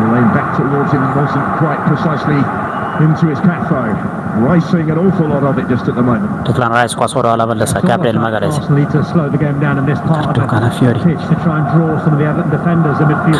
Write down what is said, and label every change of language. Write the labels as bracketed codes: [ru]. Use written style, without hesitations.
[en] back towards him wasn't quite precisely into his path though. Rice seeing an awful lot of it just at the moment. [am] Declan Rice ኳስ ወደ ኋላ መለሰ። ጋብሪኤል ማጋሌስ [en] need to slow the game down in this part of the pitch to try and draw some of the Everton defenders in midfield.